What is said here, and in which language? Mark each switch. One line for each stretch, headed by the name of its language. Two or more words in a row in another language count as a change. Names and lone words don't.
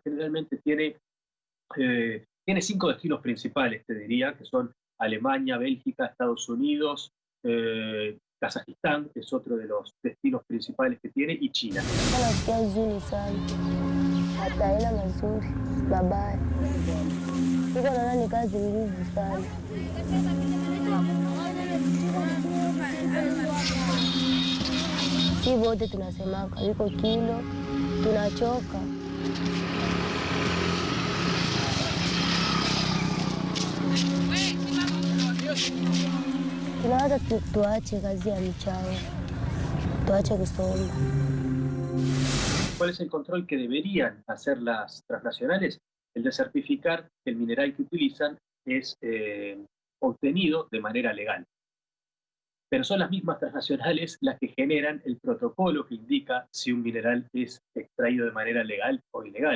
Spanish: Generalmente tiene 5 destinos principales, te diría, que son Alemania, Bélgica, Estados Unidos, Kazajistán, que es otro de los destinos principales que tiene, y China.
Swahili: Si wote tunasemaka iko kilo, tunachoka. Tunawaza tuache kazi ya mchanga, tuache kusoma.
Spanish: ¿Cuál es el control que deberían hacer las transnacionales? El de certificar que el mineral que utilizan es obtenido de manera legal. Pero son las mismas transnacionales las que generan el protocolo que indica si un mineral es extraído de manera legal o ilegal.